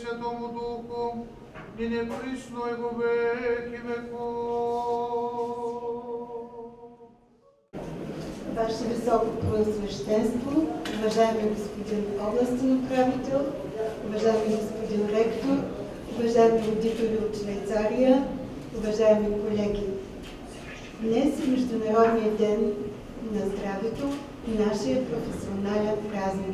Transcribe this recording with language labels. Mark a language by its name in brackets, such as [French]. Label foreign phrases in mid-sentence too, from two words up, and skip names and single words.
[Church Slavic] Святому Духу, и не присно и во веки веков. [Bulgarian] Ваше Високо Преосвещенство, уважаеми господин областен управител, уважаеми господин ректор, уважаеми родители от Швейцария, уважаеми колеги! Днес е Международният ден на здравето, нашия професионален празник.